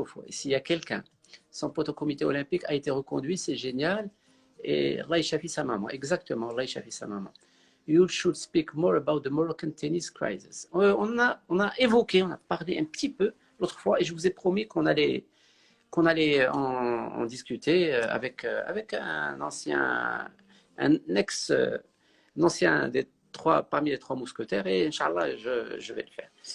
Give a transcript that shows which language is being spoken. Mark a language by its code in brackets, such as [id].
[fr] S'il y a quelqu'un, son pote au comité olympique a été reconduit, c'est génial. Et [ar] Allah shafi [fr] sa maman. Exactement, Allah shafi sa maman. [en] You should speak more about the Moroccan tennis crisis. [fr] On a évoqué, on a parlé un petit peu l'autre fois et je vous ai promis qu'on allait en discuter avec un ancien, un ex, un ancien des parmi les trois mousquetaires et Inch'Allah, je vais le faire.